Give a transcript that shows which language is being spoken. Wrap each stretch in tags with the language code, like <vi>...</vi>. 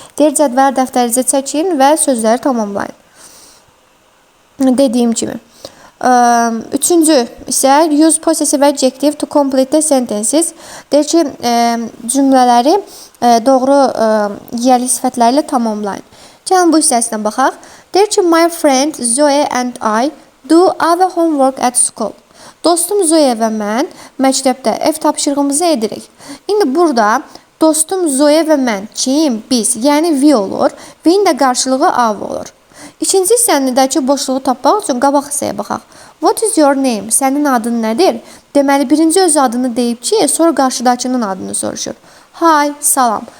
<az>Deyir, cədvəl dəftərinizə çəkin və sözləri tamamlayın. Dediyim kimi. Üçüncü isə</az> <en>use possessive adjective to complete the sentences.</en> <az>Deyir ki, cümlələri doğru yiyəlik sifətləri ilə tamamlayın. Gəlin bu hissəsinə baxaq. Deyir ki,</az> <en>my friend Zoe and I do our homework at school.</en> <az>Dostum Zoe və mən məktəbdə ev tapşırığımızı edirik. İndi burada dostum Zoe və mən kim? Biz, yəni we olur. We-in də qarşılığı av olur. İkinci hissəndəki boşluğu tapmaq üçün qabaq hissəyə baxaq.</az> <en>What is your name?</en> <az>Sənin adın nədir? Deməli, birinci öz adını deyib ki, sonra qarşıdakının adını soruşur.</az> <en>Hi,</en> <az>salam.</az>